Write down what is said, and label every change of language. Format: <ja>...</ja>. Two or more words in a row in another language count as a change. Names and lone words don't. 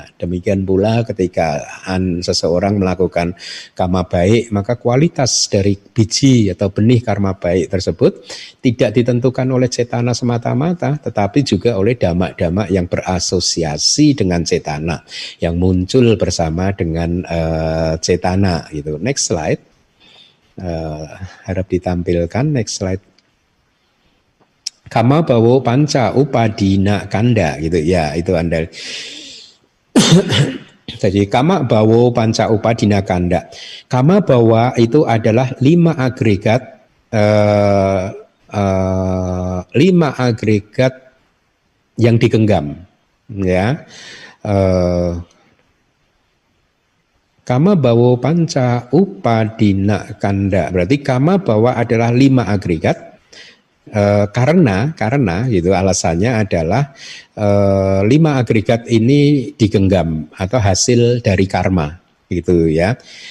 <id>Demikian pula ketika seseorang melakukan karma baik, maka kualitas dari biji atau benih karma baik tersebut tidak ditentukan oleh cetana semata-mata, tetapi juga oleh dhamma-dhamma yang berasosiasi dengan cetana, yang muncul bersama dengan cetana, gitu.</id> <en>Next slide.</en> <id>Harap ditampilkan,</id> <en>next slide.</en> <pi>Kama bawo panca upadina kanda, gitu, ya, itu Anda. Jadi kama bawo panca upadina kanda. Kama bawa</pi> <id>itu adalah 5 agregat, 5 agregat yang digenggam, ya.</id> <pi>Kama bawo panca upadina kanda,</pi> <id>berarti</id> <pi>kama bawa</pi> <id>adalah 5 agregat, karena gitu, alasannya adalah 5 agregat ini digenggam atau hasil dari karma, gitu, ya.</id>